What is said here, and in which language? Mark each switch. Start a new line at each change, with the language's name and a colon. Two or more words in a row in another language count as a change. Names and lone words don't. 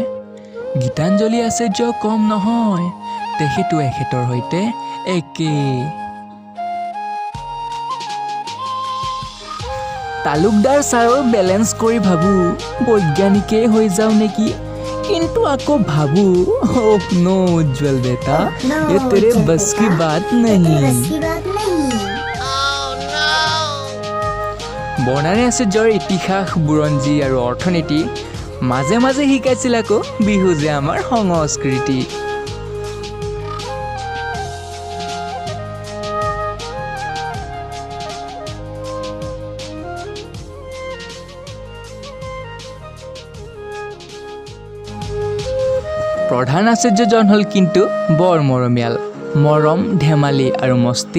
Assamese: গীতাঞ্জলি আচাৰ্য কম নহয়, তেখেতো এখেতৰ সৈতে একেই। তালুকদাৰ ছাৰৰ বেলেঞ্চ কৰি ভাবোঁ বৈজ্ঞানিকেই হৈ যাওঁ নেকি, কিন্তু আকৌ ভাবোঁ
English: oh no
Assamese: উজ্জ্বল বেটা,
Hindi: ये तेरे बस की बात नहीं।
Assamese: বৰ্ণালী আচাৰ্যৰ ইতিহাস, বুৰঞ্জী আৰু অৰ্থনীতি। মাজে মাজে শিকাইছিল আকৌ বিহু যে আমাৰ সংস্কৃতি। প্ৰধান আচাৰ্যজন হ'ল কিন্তু বৰ মৰমীয়াল, মৰম ধেমালি আৰু মস্তি।